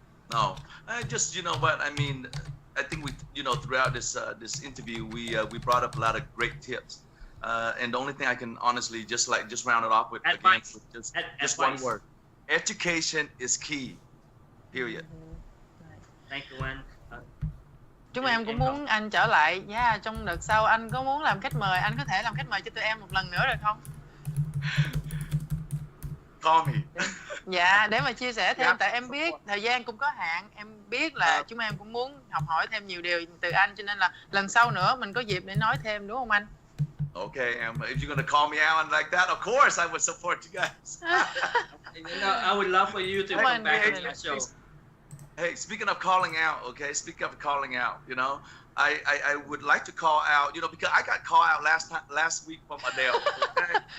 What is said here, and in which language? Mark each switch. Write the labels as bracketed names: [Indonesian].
[English] No, I just, what I mean, I think we, throughout this interview, we brought up a lot of great tips, and the only thing I can honestly just round it off with, advice. Again, with just one word: education is key. Period. Thank you, Wen. [Vietnamese] Chúng em cũng muốn anh trở lại. Yeah, trong đợt sau anh có muốn làm khách mời, anh có thể làm khách mời cho tụi em một lần nữa được không? [English] Call me. [Vietnamese] Dạ, để mà chia sẻ thêm, tại em biết thời gian cũng có hạn, em biết là chúng em cũng muốn học hỏi thêm nhiều điều từ anh, cho nên là lần sau nữa mình có dịp để nói thêm, đúng không anh? [English] Okay, if you're gonna call me out like that, of course I would support you guys. I would love for you to come back on the show. Hey, speaking of calling out, okay, speaking of calling out, I would like to call out, because I got called out last week from Adele. Okay?